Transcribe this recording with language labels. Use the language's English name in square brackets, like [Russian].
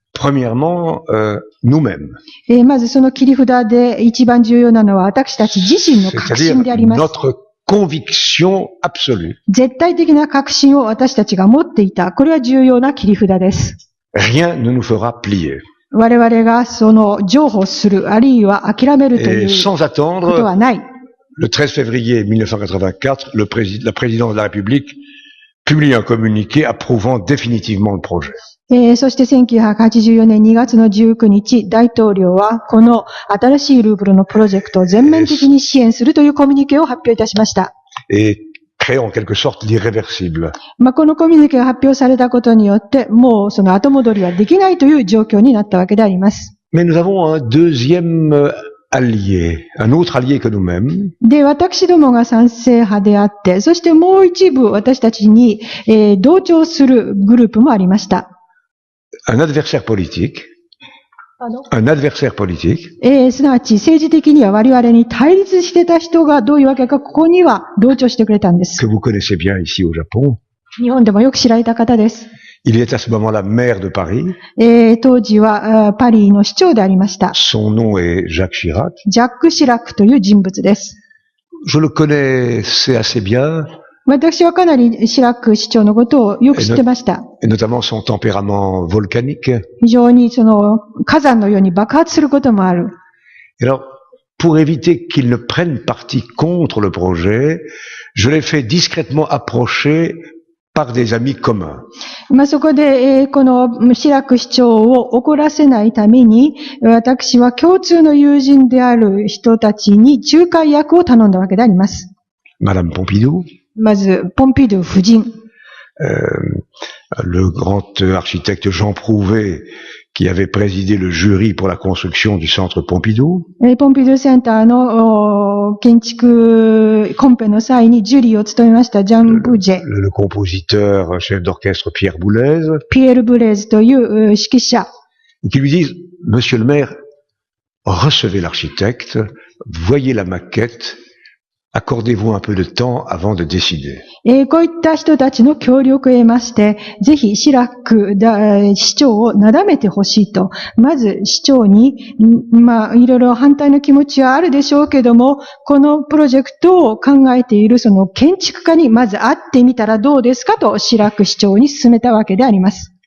[French] Premièrement, nous-mêmes. [Japanese] まずその切り札で一番重要なのは私たち自身の確信であります。 [French] notre conviction absolue. [Japanese] 絶対的な確信を私たちが持っていた。これは重要な切り札です。 [French] Rien ne nous fera plier. [Japanese] 我々がその譲歩する、あるいは諦めるということはない。 [French] Le 13 février 1984, la présidence de la République publie un communiqué approuvant définitivement le projet. [Japanese] そして1984年2月の19日、大統領はこの新しいルーブルのプロジェクトを全面的に支援するというコミュニケを発表いたしました。 [French] Et crée en quelque sorte l'irréversible. [Japanese] まあ、このコミュニケが発表されたことによって、もうその後戻りはできないという状況になったわけであります。 [French] Mais nous avons un deuxième allié, un autre allié que nous-mêmes. [Japanese] で、私どもが賛成派であって、そしてもう一部私たちに、同調するグループもありました。 [French] Un adversaire politique. Un adversaire politique. [Japanese] すなわち政治的には我々に対立してた人がどういうわけか、ここには同調してくれたんです。 [French] Que vous connaissez bien ici au Japon. [Japanese] 日本でもよく知られた方です。 [French] Il est à ce moment-là maire de Paris. [Japanese] 当時はパリの市長でありました。 [French] Son nom est Jacques Chirac. [Japanese] ジャック・シラクという人物です。 [French] Je le connaissais assez bien. [Japanese] 私はかなりシラク市長のことをよく知ってました。 [French] Et notamment son tempérament volcanique. [Japanese] 非常にその火山のように爆発することもある。 [French] Et alors, pour éviter qu'il ne prenne parti contre le projet, je l'ai fait discrètement approcher par des amis communs. [Japanese] まあそこで、このシラク市長を怒らせないために、私は共通の友人である人たちに仲介役を頼んだわけであります。 [French] Madame Pompidou. [Japanese] まず、ポンピドゥ夫人。 [French] Le grand architecte Jean Prouvé, qui avait présidé le jury pour la construction du centre Pompidou. [Japanese] ポンピドゥセンターの建築コンペの際にジュリーを務めましたジャン・ブジェ。 [French] Le compositeur, chef d'orchestre Pierre Boulez. [Japanese] ピエール・ブレーズという指揮者。 [French] Qui lui disent, Monsieur le maire, recevez l'architecte, voyez la maquette, accordez-vous un peu de temps avant de décider. [Japanese] こういった人たちの協力を得まして、ぜひシラク市長をなだめてほしいと。まず市長に、いろいろ反対の気持ちはあるでしょうけども、このプロジェクトを考えているその建築家にまず会ってみたらどうですかとシラク市長に勧めたわけであります。